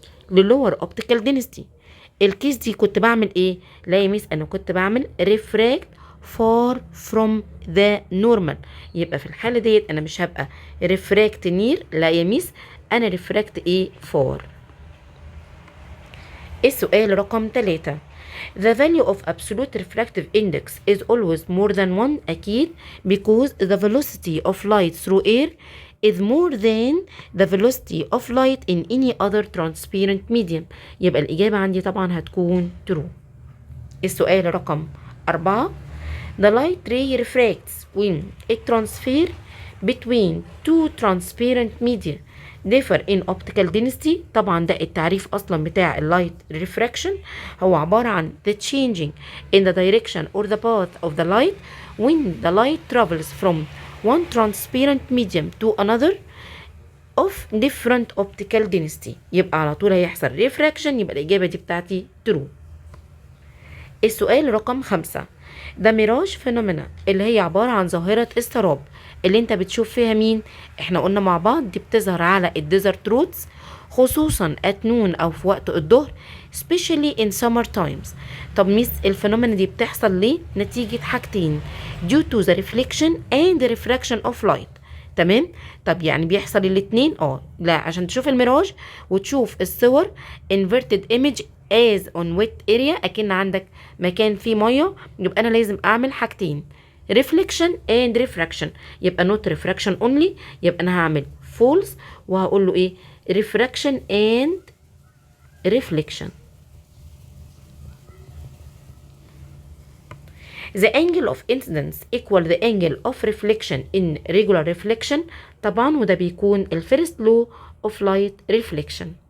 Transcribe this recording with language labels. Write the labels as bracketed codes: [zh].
[ar] لlower optical density، الكيس دي كنت بعمل ايه؟ لا يا ميس انا كنت بعمل [en] refract far from the normal، [ar] يبقى في الحالة ديت انا مش هبقى refract near، لا يا ميس انا refract ايه؟ far. السؤال رقم 3. [en] The value of absolute refractive index is always more than 1 أكيد because the velocity of light through air is more than the velocity of light in any other transparent medium، [ar] يبقى الإجابة عندي طبعا هتكون [en] true. [ar] السؤال رقم 4. [en] The light ray refracts when it transfer between two transparent media differ in optical density، [ar] طبعا ده التعريف اصلا بتاع اللايت ريفراكشن، [en] هو عبارة عن the changing in the direction or the path of the light when the light travels from one transparent medium to another of different optical density، [ar] يبقى على طول هيحصل ريفراكشن، يبقى الإجابة دي بتاعتي [en] true. [ar] السؤال رقم 5. ده ميراج فينومينا اللي هي عبارة عن ظاهرة السراب اللي انت بتشوف فيها مين؟ احنا قلنا مع بعض دي بتظهر على الديزرت رودز خصوصا اتنون او في وقت الظهر [en] especially in summer times. [ar] طب ميس الفينومينا دي بتحصل ليه؟ نتيجة حاجتين [en] due to the reflection and the refraction of light، [ar] تمام. طب يعني بيحصل الاتنين؟ لا، عشان تشوف الميراج وتشوف الصور [en] inverted image as on wet area [ar] اكن عندك مكان فيه ميه، يبقى انا لازم اعمل حاجتين reflection and refraction، يبقى not refraction only، يبقى انا هعمل false وهقول له ايه؟ refraction and reflection. [en] The angle of incidence equal the angle of reflection in regular reflection. [ar] طبعا وده بيكون ال [en] first law of light reflection.